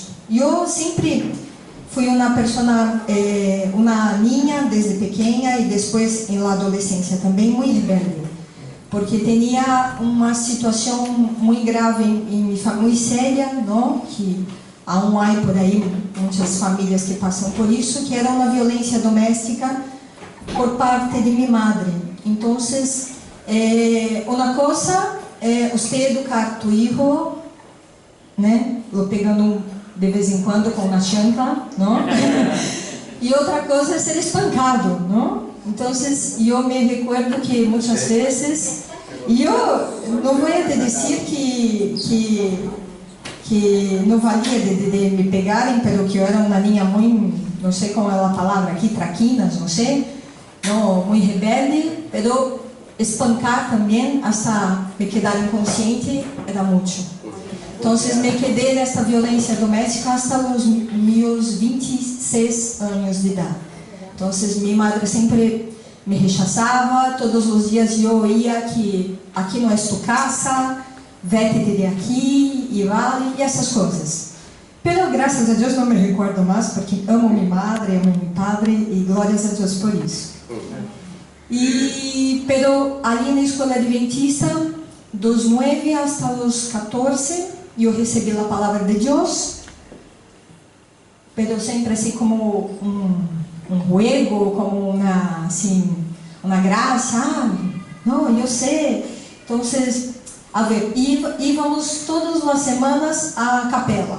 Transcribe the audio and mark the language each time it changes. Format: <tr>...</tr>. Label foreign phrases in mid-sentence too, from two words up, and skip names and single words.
<es>Yo siempre fui una persona, una niña desde pequeña y después en la adolescencia también muy rebelde, porque tenía una situación muy grave en mi familia, muy seria, ¿no? Que aún hay por ahí muchas familias que pasan por eso, que era una violencia doméstica por parte de mi madre. Entonces, una cosa</es> <pt>é você educar</pt> <es>tu hijo, né?</es> <pt>Lo pegando de vez em quando com uma chancla, não? E outra coisa é ser espancado, não? Então, eu me recuerdo que muitas vezes, e eu não vou te dizer que não valia de me pegarem, pero que eu era uma niña muito, não sei qual é a palavra aqui, traquinas, não sei, não, muito rebelde, pero espancar também,</pt> <es>hasta me quedar</es> <pt>inconsciente, era muito. Então, me quedei nesta violência doméstica hasta os meus 26 anos de idade. Então, minha madre sempre me rechazava, todos os dias eu oía que aqui não é</pt> <es>tu casa, vete de aqui</es> <pt>e vale, e essas coisas. Pero, graças a Deus, não me recordo mais, porque amo minha madre, amo meu padre, e glórias a Deus por isso. Pero ali na escola adventista, dos 9</pt> <es>hasta los 14,</es> <pt>eu recebi a palavra de Deus, pero sempre assim como juego, como uma, assim, uma graça, não, eu sei. Então, a ver, íamos todas as semanas à capela.</pt>